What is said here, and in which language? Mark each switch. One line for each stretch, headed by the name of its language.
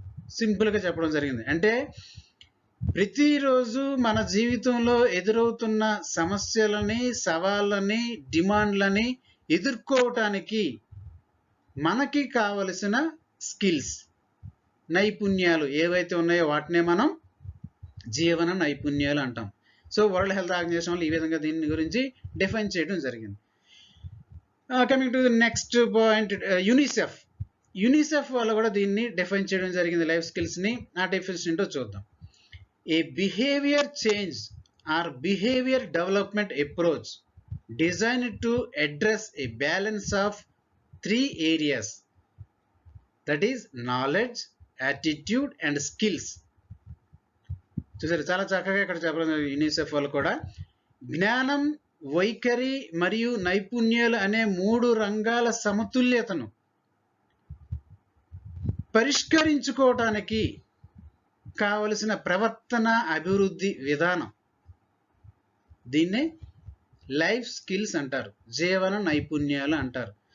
Telugu: సింపుల్గా చెప్పడం జరిగింది. అంటే ప్రతిరోజు మన జీవితంలో ఎదురవుతున్న సమస్యలని, సవాళ్ళని, డిమాండ్లని ఎదుర్కోవటానికి మనకి కావలసిన స్కిల్స్, నైపుణ్యాలు ఏవైతే ఉన్నాయో వాటినే మనం జీవన నైపుణ్యాలు అంటాం. సో వరల్డ్ హెల్త్ ఆర్గనైజేషన్ వాళ్ళు ఈ విధంగా దీని గురించి డిఫైన్ చేయడం జరిగింది. Coming to the next point, UNICEF వాళ్ళు కూడా దీన్ని డిఫైన్ చేయడం జరిగింది లైఫ్ స్కిల్స్ని. ఆ డెఫినేషన్ ఏంటో చూద్దాం.
English: A behaviour change or behaviour development approach designed to address a balance of 3 areas, that is knowledge, attitude and skills.
Telugu: చూసారు, చాలా చక్కగా ఇక్కడ చెప్పడం యూనిసెఫ్ వాళ్ళు కూడా జ్ఞానం, వైఖరి మరియు నైపుణ్యాలు అనే 3 రంగాల సమతుల్యతను పరిష్కరించుకోవటానికి కావలసిన ప్రవర్తన అభివృద్ధి విధానం, దీన్నే లైఫ్ స్కిల్స్ అంటారు, జీవన నైపుణ్యాలు అంటారు.